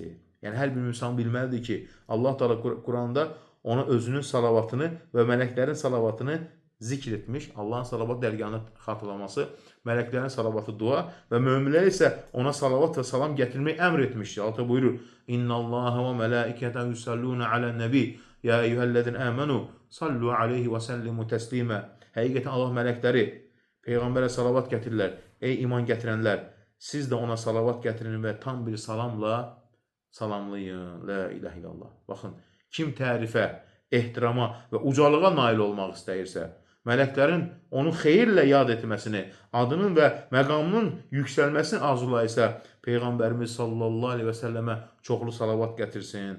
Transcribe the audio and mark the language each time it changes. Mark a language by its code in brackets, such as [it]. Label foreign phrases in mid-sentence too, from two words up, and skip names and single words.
[az] Yəni hər bir insan bilməlidir ki, Allah Teala Quranda ona özünün salavatını və mələklərin salavatını zikr etmiş. Allahın salavat dərgahını xatırlaması, mələklərin salavatı dua və möminlər isə ona salavat və salam gətirməyi əmr etmişdir. Allah buyurur: [ar] "إن الله وملائكته يصلون على النبي يا أيها الذين آمنوا صلوا عليه وسلموا تسليما." [az] Həqiqətən Allah mələkləri Peyğəmbərə salavat gətirirlər. Ey iman gətirənlər, siz də ona salavat gətirin və tam bir salamla salamlayın. [ar] لا إله إلا الله. [az] Baxın, kim tərifə, ehtirama və ucalığa nail olmaq istəyirsə, mələklərin onu xeyirlə yad etməsini, adının və məqamının yüksəlməsini arzulayırsa, Peyğəmbərimiz [ar] صلى الله عليه وسلم [az] çoxlu salavat gətirsin.